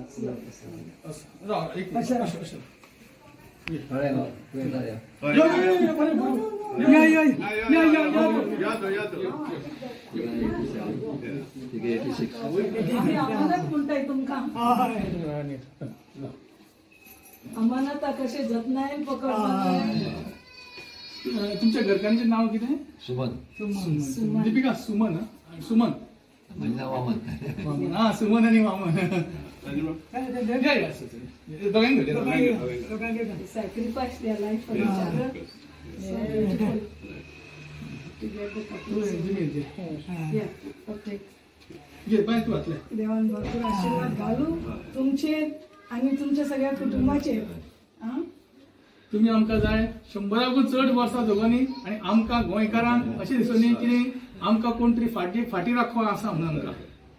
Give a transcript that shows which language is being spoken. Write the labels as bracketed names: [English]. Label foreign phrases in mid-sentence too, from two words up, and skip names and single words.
[Konkani] म्हणटाय तुमकां अमानता कशें जतनायेन पकडपाक. तुमच्या घरच्यांचें नांव कितें? सुमन. दीपिका सुमन. सुमन वामन. हा सुमन आणि वामन [English] sacrifice their life for each other. [Konkani] देवान भरपूर आशीर्वाद घालू तुमचे आणि तुमच्या सगळ्या कुटुंबाचे. तुम्ही आमकां जाय 100 चड वर्सां जगोनी आनी आमकां गोंयकारांक अशें दिसोनी की आमकां कोण तरी फाटी राखो आसा म्हणून आमकां